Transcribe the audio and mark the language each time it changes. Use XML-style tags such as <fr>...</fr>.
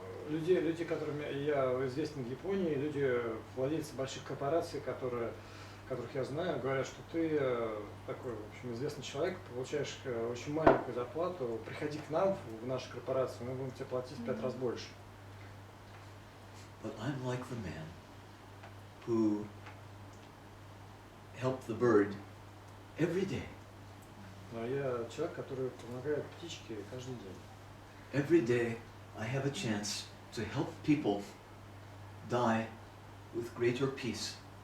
<ru>И люди, которыми я известен в Японии, люди, владельцы больших корпораций, которых я знаю, говорят, что ты такой, в общем, известный человек, получаешь очень маленькую зарплату, приходи к нам в нашу корпорацию, мы будем тебе платить в 5 раз больше.</ru> <en>But I'm like the man who helped the bird every day.</en> <ru>Но я человек, который помогает птичке каждый день.</ru> <en>Every day I have a chance to help people die with greater peace.</en>